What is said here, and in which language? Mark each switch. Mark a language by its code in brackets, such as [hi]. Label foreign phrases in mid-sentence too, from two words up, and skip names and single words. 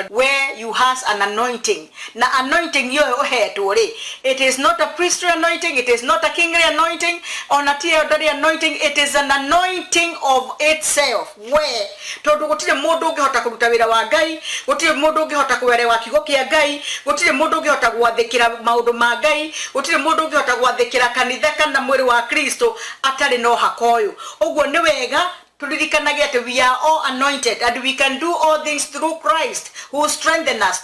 [en] Where you has an anointing, [ki] na anointing yo ũhetwo rĩ, [en] it is not a priestly anointing, it is not a kingly anointing, on a theodoric anointing, it is an anointing of itself. [ki] Where tondũ gũtirĩ mũndũ ũngĩhota kũruta wĩra wa Ngai, gũtirĩ mũndũ ũngĩhota kũerewa kiugo kĩa Ngai, gũtirĩ mũndũ ũngĩhota gwathĩkĩra maũndũ ma Ngai, gũtirĩ mũndũ ũngĩhota gwathĩkĩra kanitha kana mwĩrĩ wa Kristo atarĩ no hakoyo. Ũguo nĩ wega tulikanage ati [en] we are all anointed and we can do all things through Christ who strengthen us.